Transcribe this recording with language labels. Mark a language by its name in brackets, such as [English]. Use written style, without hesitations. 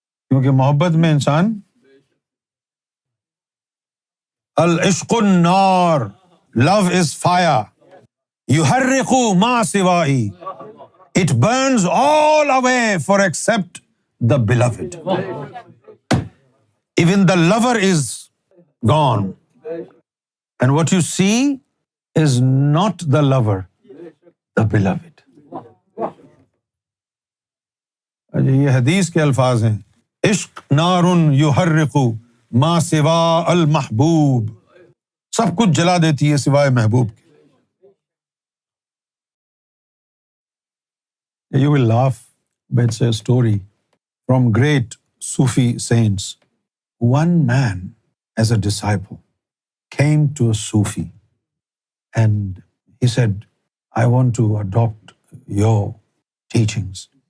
[Urdu] کیونکہ محبت میں انسان [Arabic] العشق النار, [English] love is fire, [Arabic] يحرق ما سوائی, [English] it burns all away for except the beloved. Even the lover is gone, and what you see is not the lover, the beloved. [Urdu] یہ حدیث کے الفاظ ہیں, [Arabic] عشق نار یحرق ما سوا المحبوب, [Urdu] سب کچھ جلا دیتی ہے سوائے محبوب کے. [English] You will laugh, but it's a story from great Sufi saints. One man as a disciple came to a Sufi and he said, I want to adopt your teachings.